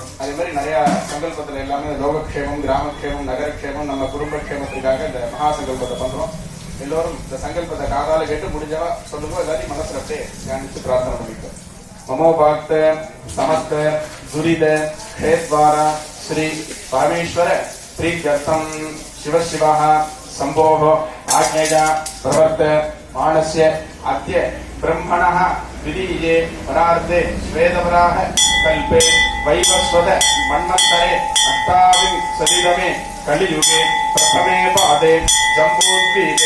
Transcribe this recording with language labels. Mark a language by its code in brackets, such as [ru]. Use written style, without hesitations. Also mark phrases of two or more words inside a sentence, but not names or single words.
[ta] அதே மாதிரி நிறைய சங்கல்பத்துல எல்லாமே லோகக்ஷேமம், கிராமக்ஷேமம், நகரக்ஷேமம், நம்ம குடும்பக்ஷேமத்துக்காக இந்த மகா சங்கல்பத்தை பண்றோம். எல்லோரும் இந்த சங்கல்பத்தை காதால கேட்டு முடிஞ்சவா சொல்லுங்க. எல்லாரையும் மனசுல அப்படியே தியானிச்சு பிரார்த்தனை பண்ணிட்டோம். [sa] ममोपात्त समस्त दुरित हेत्वार श्री परमेश्वर प्रीत्यर्थं शिवशिवः संभोः आज्ञया प्रवर्त मानस्य अद्य ब्रह्मणः द्वितीये परार्धे श्वेतवराह कल्पे वैवस्वत मन्वन्तरे अष्टाविंशतितमे कलियुगे प्रथमे पादे जम्बूद्वीपे